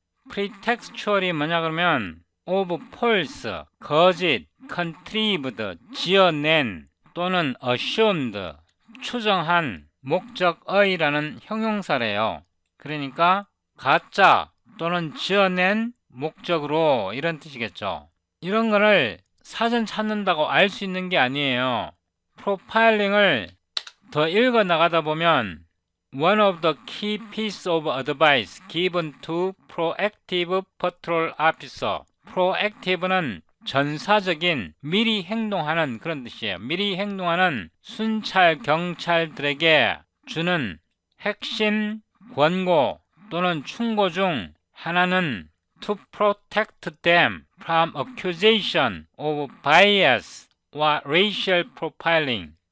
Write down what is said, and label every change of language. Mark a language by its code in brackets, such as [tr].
[ko] pretextual이 뭐냐 그러면 of false, 거짓, contrived, 지어낸 또는 assumed, 추정한 목적의라는 형용사래요. 그러니까 가짜 또는 지어낸 목적으로 이런 뜻이겠죠. 이런 거를 사전 찾는다고 알 수 있는 게 아니에요. 프로파일링을 더 읽어 나가다 보면 [en] One of the key pieces of advice given to proactive patrol officer. [ko] proactive는 전사적인 미리 행동하는 그런 뜻이에요. 미리 행동하는 순찰 경찰들에게 주는 핵심 권고 또는 충고 중 하나는 [en] to protect them from accusation of bias or racial profiling.